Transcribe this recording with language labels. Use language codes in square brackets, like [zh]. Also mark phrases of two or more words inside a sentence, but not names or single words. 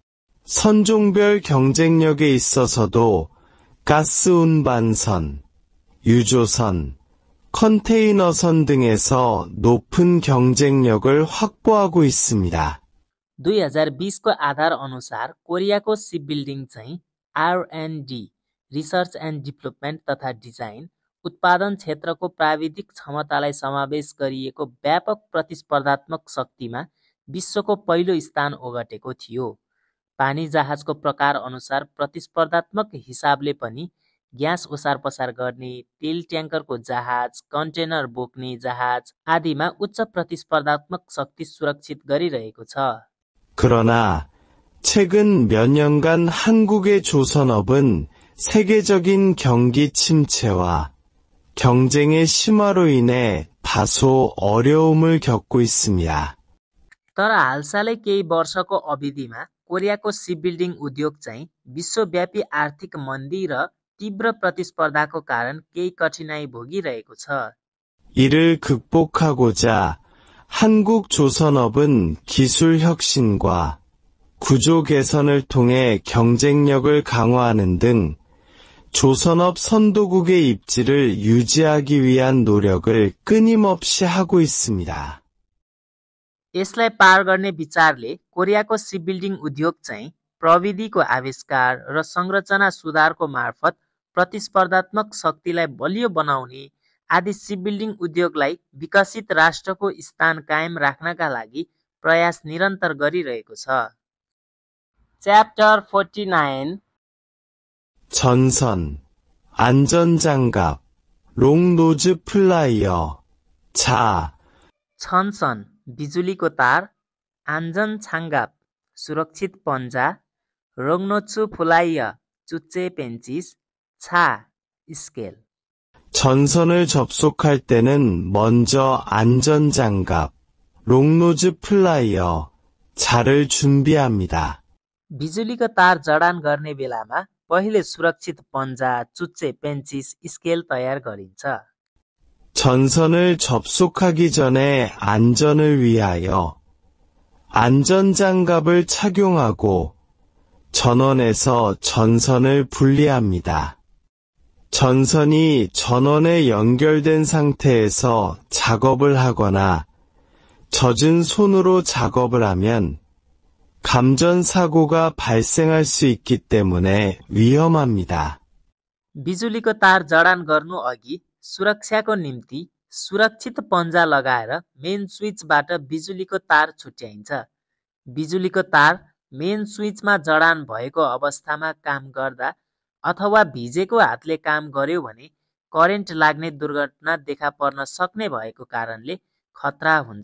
[ko] 선종별 경쟁력에 있어서도 가스 운반선, 유조선, 컨테이너선 등에서 높은 경쟁력을 확보하고 있습니다. [ne] 2020को आधार अनुसार कोरियाको सिपबिल्डिङ चाहिँ [en] R&D, research and development [ne] तथा डिजाइन, उत्पादन क्षेत्रको प्राविधिक क्षमतालाई समावेश गरिएको व्यापक प्रतिस्पर्धात्मक शक्तिमा विश्वको पहिलो स्थान ओगटेको थियो। पानी जहाजको प्रकार अनुसार प्रतिस्पर्धात्मक हिसाबले पनि ग्यास ओसार पसार गर्ने, तेल ट्याङ्करको जहाज, कन्टेनर बोक्ने जहाज आदिमा उच्च प्रतिस्पर्धात्मक शक्ति सुरक्षित गरिरहेको छ। [ko] 그러나 최근 몇 년간 한국의 조선업은 세계적인 경기 침체와 경쟁의 심화로 인해 다소 어려움을 겪고 있습니다. [ne] तर हालसालै केही वर्षको अवधिमा कोरियाको सिपबिल्डिङ उद्योग चाहिँ विश्वव्यापी आर्थिक मन्दी र तीव्र प्रतिस्पर्धाको कारण केही कठिनाई भोगिरहेको छ। [ko] 이를 극복하고자 한국 조선업은 기술 혁신과 구조 개선을 통해 경쟁력을 강화하는 등 조선업 선도국의 입지를 유지하기 위한 노력을 끊임없이 하고 있습니다. [ne] यसलाई पार गर्ने विचारले कोरियाको सिपबिल्डिङ उद्योग चाहिँ प्रविधिको आविष्कार र संरचना सुधारको मार्फत प्रतिस्पर्धात्मक शक्तिलाई बलियो बनाउने आदि सिपबिल्डिङ उद्योगलाई विकसित राष्ट्रको स्थान कायम राख्नका लागि प्रयास निरन्तर गरिरहेको छ। च्याप्टर 49 [ko] 전선, 안전장갑, 롱노즈 플라이어, 자, [ne] छनसन बिजुलीको तार, [ko] 안전 장갑 [ne] सुरक्षित पन्जा, [ko] 롱노즈 플라이어 [ne] चुच्चे पेन्चिस, 차 स्केल। [ko] 전선을 접속할 때는 먼저 안전장갑, 롱노즈 플라이어, 자를 준비합니다. [ne] बिजुलीको तार जडान गर्ने बेलामा पहिले सुरक्षित पन्जा, चुच्चे पेन्चिस, स्केल तयार गरिन्छ। [ko] 전선을 접속하기 전에 안전을 위하여 안전장갑을 착용하고 전원에서 전선을 분리합니다. 전선이 전원에 연결된 상태에서 작업을 하거나 젖은 손으로 작업을 하면 감전사고가 발생할 수 있기 때문에 위험합니다. [ne] बिजुलीको तार जडान गर्नु अघि सुरक्षाको निम्ति सुरक्षित पन्जा लगाएर [en] main switchबाट [ne] बिजुलीको तार छुट्याइन्छ। बिजुलीको तार [en] main switchमा [ne] जडान भएको अवस्थामा काम गर्दा अथवा भिजेको हातले काम गर्यो भने करेन्ट लाग्ने दुर्घटना देखा पर्न सक्ने भएको कारणले खतरा हुन्छ।